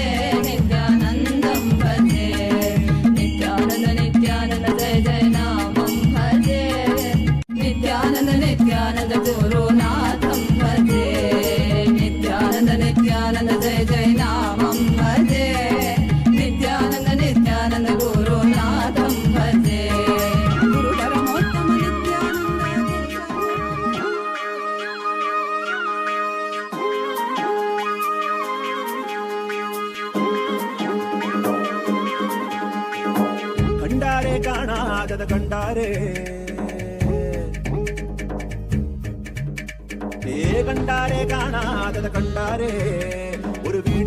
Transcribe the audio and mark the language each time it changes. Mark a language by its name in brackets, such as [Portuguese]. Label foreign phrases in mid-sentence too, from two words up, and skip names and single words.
[Sanskrit] नित्यानन्दं भजे, नित्यानन्द नित्यानन्द जय जय नामं भजे, नित्यानन्द नित्यानन्द गुरुनाथं भजे, नित्यानन्द नित्यानन्द जय जय नामं भजे, नित्यानन्द नित्यानन्द गुरुनाथं भजे, गुरु परमोत्तम [Tamil] கண்டாரே காணாதத கண்டாரே, கண்டாரே காணாதத கண்டாரே, ஒரு வீடு